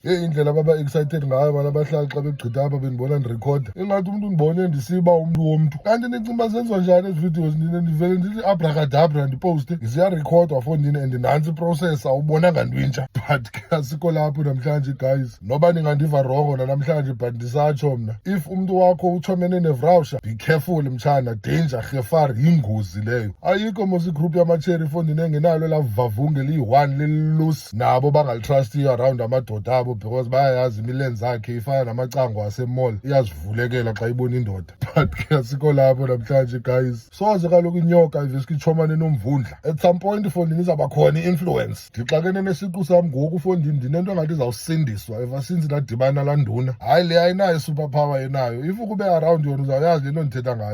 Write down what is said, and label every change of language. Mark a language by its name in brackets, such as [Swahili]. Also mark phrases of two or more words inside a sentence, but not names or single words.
[Xhosa] Indlela baba-excited ngayo bala bahlali xa begqitha apha bendibona ndirekhoda ingathi umntu ndibone ndisiba umntu womntu. Kanti nicinga zenziwa njani ezi videos? Ndivele ndithi abracadabra ndiposte ziyarekhodwa fondini and nantsi iprocess awubonanga ntwintsha. But ke asikho lapho namhlanje guys, noba ningandiva rongo nanamhlanje but ndisatsho mna, [English] if umntu [Xhosa] wakho utshomene nevrawusha, [English] be careful [Xhosa] mtshana, danger, gefar, yingozi leyo. Ayikho mos igroup yamatsheri fondini engenalo la vavunge liyi-1 lilusi nabo bangalitrustiyo around amadoda abo because bayayazi imilenze yakhe ifana namacango asemall, iyazivulekela xa ibona indoda. But ke asikho lapho namhlanje guys. Soze kaloku inyoka iveske itshomane nomvundla. At some point fondini izawuba khona i-influence. Ndixakene nesiqu sam ngoku fondini, ndinento ngathi izawusindiswa [English] ever since [Xhosa] ndadibana laa nduna. Hayi le ayinayo superpower enayo, if ukube around yona uzawuyazi le nto ndithetha ngayo.